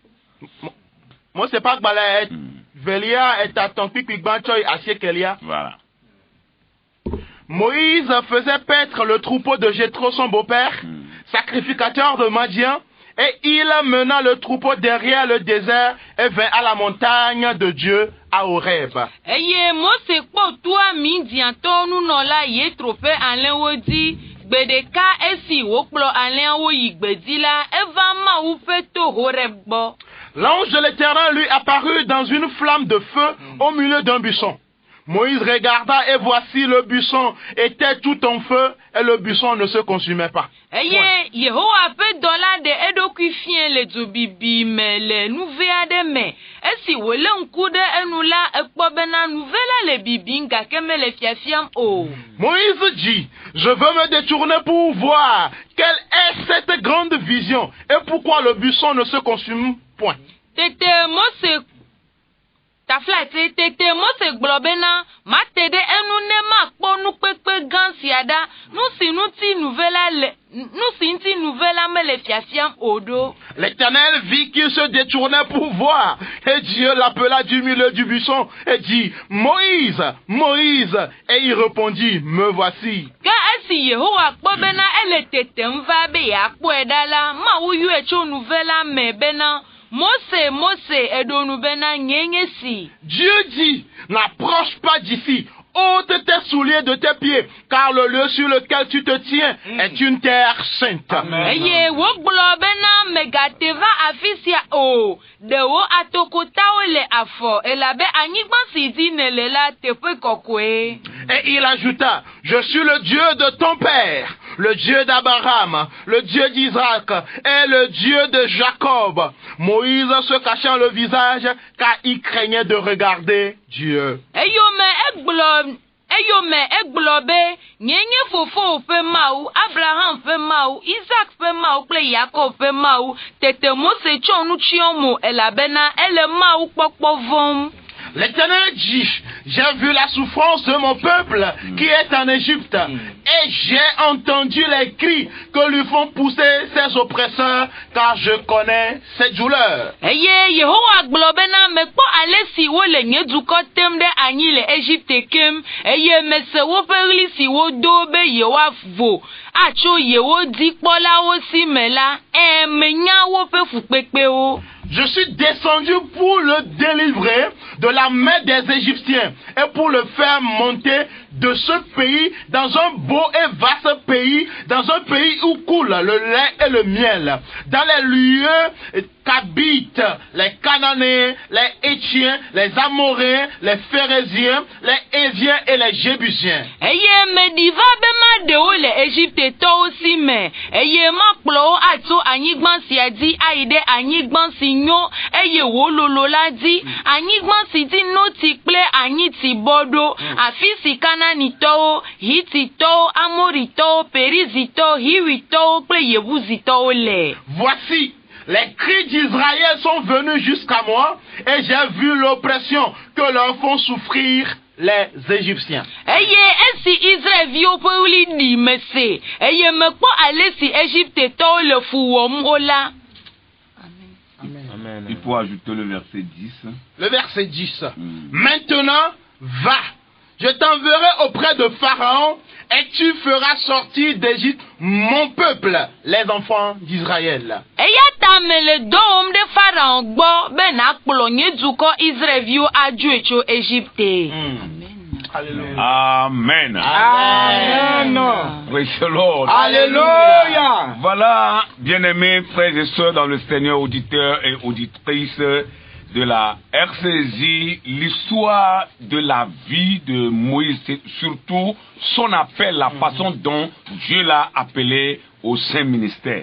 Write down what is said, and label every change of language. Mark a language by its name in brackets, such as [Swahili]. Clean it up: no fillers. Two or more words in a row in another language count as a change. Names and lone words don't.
[French] Voilà. Moïse faisait paître le troupeau de Jéthro, son beau-père, sacrificateur de Madian, Et il mena le troupeau derrière le désert et vint à la montagne de Dieu à Horeb. [Ewe] Eye Mose kpɔ toa Midiantɔ nunɔla Yetro ƒe alẽwo dzi gbedeka esi wokplɔ alẽawo yi gbedi la eva Mawu ƒe to Horeb gbɔ. [French] L'ange de l'Éternel lui apparut dans une flamme de feu au milieu d'un buisson. Moïse regarda et voici le buisson était tout en feu et le buisson ne se consumait pas. [Ewe] Eye Yehowa ƒe dɔla de eɖokui fie le dzobibi me le nuve aɖe me. Esi wòle ŋku ɖe enu la ekpɔ bena nuve la le bibim gake mele fiafiam o. [French] Moïse dit, je veux me détourner pour voir quelle est cette grande vision et pourquoi le buisson ne se consume point. [Ewe] Tete Mose gblɔ bena mate ɖe enu ne makpɔ nukpekpe gã sia ɖa nu si ŋuti nuve la mele fiafiam o ɖo. [French] L'Éternel vit qu'il se détournait pour voir et Dieu l'appela du milieu du buisson et dit, Moïse, Moïse, et il répondit, me voici. [Ewe] Ke esi Yehowa kpɔ bena ele tetem va be yeakpɔe ɖa la Mawu yɔe tso nuve la me bena Mose, eɖonu bena nye si. [French] Dieu dit, n'approche pas d'ici, ôte tes souliers de tes pieds, car le lieu sur lequel tu te tiens est une terre sainte. [Ewe] Eye wogblɔ bena megate va afi sia o, ɖewo atokotawo le afɔ, elabe anyigba si dzi nele la teƒe kɔkɔe. [French] Et il ajouta, je suis le Dieu de ton père, le Dieu d'Abraham, le Dieu d'Isaac et le Dieu de Jacob. Moïse se cachant le visage car il craignait de regarder Dieu. [Ewe] Eyome egblɔ be nye fofo ƒe Mawu, Abraham ƒe Mawu, Isaac ƒe Mawu kple Yakob ƒe Mawu. Tete Mose tsɔ nu tsyɔ mo elabena ele Mawu kpɔkpɔ vɔm. [French] L'Éternel dit, j'ai vu la souffrance de mon peuple qui est en Égypte et j'ai entendu les cris que lui font pousser ses oppresseurs car je connais ses douleurs. [Ewe] Eye Yehowa gblɔ bena mekpɔ ale si wole nye dukɔ tem ɖe anyi le Égypte kem eye mese woƒe ɣli si wodo be yewoavo atso yewo dzikpɔlawo si me la menya woƒe fukpekpewo. [French] Je suis descendu pour le délivrer de la main des Égyptiens et pour le faire monter de ce pays dans un beau et vaste pays, dans un pays où coule le lait et le miel, dans les lieux qu'habitent les Cananéens, les Hétiens, les Amoréens, les Phérésiens, les Héviens et les Jébusiens. [Ewe] Eye mediva be ma de wo le Égypte tɔwo si me, eye ma kplɔ wo atso anyigba sia dzi ayi ɖe anyigba si nyo eye wo lolo la dzi, anyigba si dzi noti kple anyitsi bɔ ɖo, afi si Kananitɔwo, Hititɔwo, Amoritɔwo, Perizitɔwo, Hiwitɔwo kple Yebuzitɔwo le. [French] Voici, les cris d'Israël sont venus jusqu'à moi et j'ai vu l'oppression que leur font souffrir les Égyptiens. [Ewe] Eye esi Israelviwo ƒe ɣli ɖi mese, eye mekpɔ ale si Égyptetɔwo le fu wɔm wo la. [French] Amen. Il faut ajouter le verset 10. Le verset 10. Maintenant, va, je t'enverrai auprès de Pharaon et tu feras sortir d'Égypte mon peuple, les enfants d'Israël. [Ewe] Eya ta mele dɔwɔm ɖe Pharaon gbɔ be nakplɔ nye dukɔ Israelviwo adzoe tso Égypte. [French] Alléluia. Amen. Amen. [English] Praise the Lord. [French] Alléluia. Voilà, bien-aimés frères et sœurs dans le Seigneur, auditeurs et auditrices de la RCJ, l'histoire de la vie de Moïse, surtout son appel, la façon dont Dieu l'a appelé au Saint ministère.